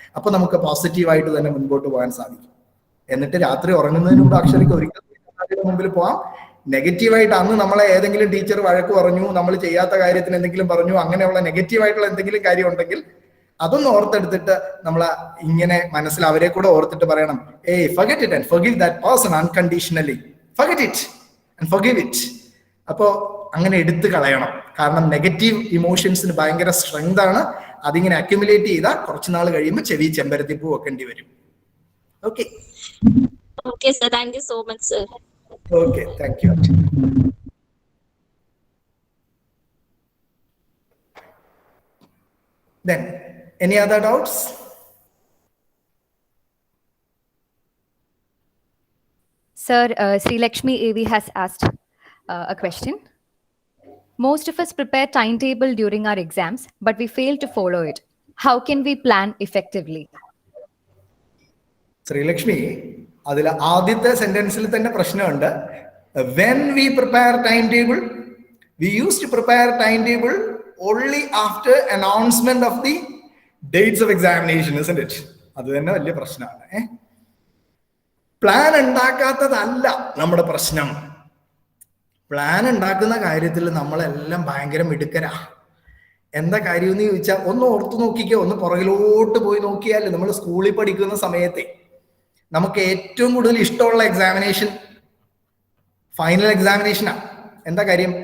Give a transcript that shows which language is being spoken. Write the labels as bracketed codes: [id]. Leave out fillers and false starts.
[ml] അപ്പൊ നമുക്ക് പോസിറ്റീവായിട്ട് തന്നെ മുൻപോട്ട് പോകാൻ സാധിക്കും. എന്നിട്ട് രാത്രി ഉറങ്ങുന്നതിന് മുമ്പ് അക്ഷരയ്ക്ക് ഒരിക്കലും മുമ്പിൽ പോവാം. നെഗറ്റീവായിട്ട് അന്ന് നമ്മളെ ഏതെങ്കിലും ടീച്ചർ വഴക്ക് പറഞ്ഞു, നമ്മൾ ചെയ്യാത്ത കാര്യത്തിന് എന്തെങ്കിലും പറഞ്ഞു, അങ്ങനെയുള്ള നെഗറ്റീവായിട്ടുള്ള എന്തെങ്കിലും കാര്യം ഉണ്ടെങ്കിൽ അതൊന്ന് ഓർത്തെടുത്തിട്ട് നമ്മൾ ഇങ്ങനെ മനസ്സിൽ അവരെ കൂടെ ഓർത്തിട്ട് പറയണം, ഏയ് [en] forget it and forgive that person unconditionally. Forget it and forgive it. [ml] അപ്പോ അങ്ങനെ എടുത്തു കളയണം. കാരണം നെഗറ്റീവ് ഇമോഷൻസിന് ഭയങ്കര സ്ട്രെങ്ത് ആണ്. അതിങ്ങനെ അക്യുമുലേറ്റ് ചെയ്താൽ കുറച്ച് നാൾ കഴിയുമ്പോൾ ചെവി ചെമ്പരത്തി പൂ വെക്കേണ്ടി വരും. [en] Okay. Okay, sir. Thank you so much, sir. Okay, thank you. Then, any other doubts? Sir, Sri Lakshmi AV has asked a question. Most of us prepare timetable during our exams, but we fail to follow it. How can we plan effectively? [ml] Sreelakshmi, അതിൽ ആദ്യത്തെ സെന്റൻസിൽ തന്നെ പ്രശ്നമുണ്ട്. [en] When we prepare timetable, we used to prepare timetable only after announcement of the dates of examination, isn't it? [ml] അത് തന്നെ വലിയ പ്രശ്നമാണ്. Plan ഉണ്ടാക്കാത്തതല്ല നമ്മുടെ പ്രശ്നം. പ്ലാൻ ഉണ്ടാക്കുന്ന കാര്യത്തിൽ നമ്മളെല്ലാം ഭയങ്കര മിടുക്കരാ. എന്താ കാര്യം എന്ന് ചോദിച്ചാൽ ഒന്ന് ഓർത്തു നോക്കിക്കോ, ഒന്ന് പുറകിലോട്ട് പോയി നോക്കിയാൽ നമ്മൾ സ്കൂളിൽ പഠിക്കുന്ന സമയത്തെ നമുക്ക് ഏറ്റവും കൂടുതൽ ഇഷ്ടമുള്ള എക്സാമിനേഷൻ ഫൈനൽ എക്സാമിനേഷനാണ്. എന്താ കാര്യം?